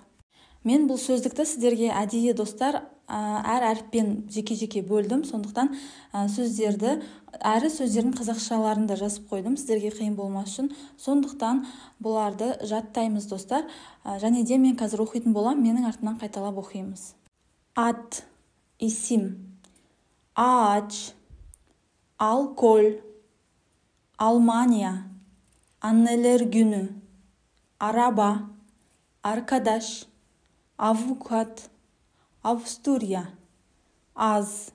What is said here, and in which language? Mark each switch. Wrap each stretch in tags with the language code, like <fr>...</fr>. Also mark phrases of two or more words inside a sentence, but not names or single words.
<kk>Мен бұл сөздікті сіздерге әдейі достар әр әріппен жеке-жеке бөлдім, сондықтан сөздерді әрі сөздердің қазақшаларын да жазып қойдым сіздерге қиын болмас үшін. Сондықтан бұларды жаттаймыз достар. Және де мен қазір оқитын болам, менің артынан қайталап оқимыз. Ат, исим,</kk> <tr>ağaç, alkol, Almanya, Anneler Günü, araba, arkadaş, avukat, Avusturya, az,</tr>